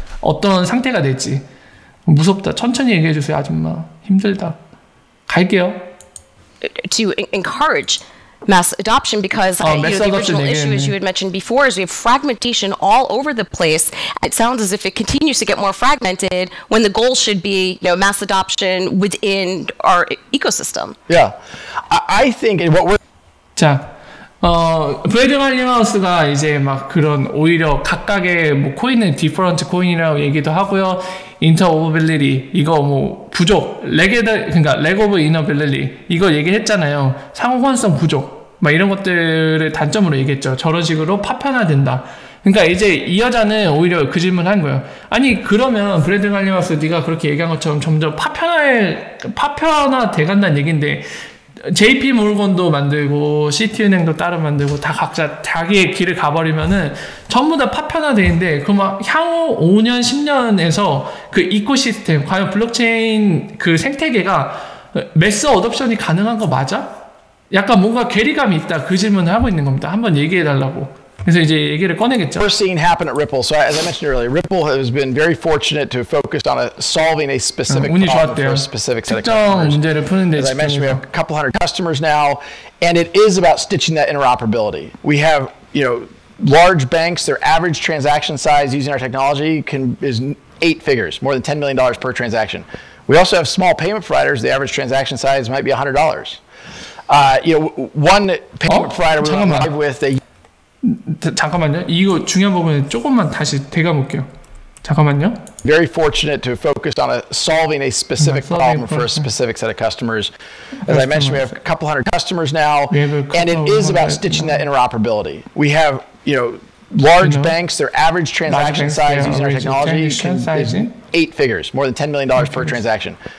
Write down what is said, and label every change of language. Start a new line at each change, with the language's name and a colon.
Korean: 어떤 상태가 될지. 무섭다. 천천히 얘기해 주세요, 아줌마. 힘들다. 갈게요.
English: To encourage mass adoption because the original issue, as you had mentioned before, is we have fragmentation all over the place. It sounds as if it continues to get more fragmented when the goal should be mass adoption within our ecosystem. Yeah, I think what we're
Korean: 자, 브래드 갈링하우스가 이제 막 그런 오히려 각각의 뭐 코인은 디퍼런트 코인이라고 얘기도 하고요. 인터오버빌리티 이거 뭐 부족, 그러니까 렉 오브 이너빌리티 이거 얘기했잖아요. 상호환성 부족 막 이런 것들을 단점으로 얘기했죠. 저런 식으로 파편화된다. 그러니까 이제 이 여자는 오히려 그 질문을 한 거예요. 아니 그러면 브래드 갈링하우스 네가 그렇게 얘기한 것처럼 점점 파편화 돼간다는 얘기인데 JP 모르건도 만들고 시티은행도 따로 만들고 다 각자 자기의 길을 가버리면은 전부 다 파편화돼 있는데 그럼 향후 5년, 10년에서 그 이코시스템 과연 블록체인 그 생태계가 매스 어댑션이 가능한 거 맞아? 약간 뭔가 괴리감이 있다 그 질문을 하고 있는 겁니다. 한번 얘기해 달라고. 그래서 이제 얘기를 꺼내겠죠.
English: We're seeing happen at Ripple. So as I mentioned earlier, Ripple has been very fortunate to focus on solving a specific problem for a specific set of customers.
Korean: 문제를 푸는 데
English: As I mentioned, we have a couple hundred customers now, and it is about stitching that interoperability. We have, large banks. Their average transaction size using our technology is 8 figures, more than $10 million per transaction. We also have small payment providers. The average transaction size might be $100. One payment provider we went live with, they
Korean: 잠깐만요. 이거 중요한 부분에 조금만 다시 되감을게요. 잠깐만요.
English: Very fortunate to focus on solving a specific problem for a specific set of customers. As I mentioned, we have a couple hundred customers now, and it is about stitching that interoperability. We have, large banks. Their average transaction size using our technology is 8 figures, more than $10 million per transaction.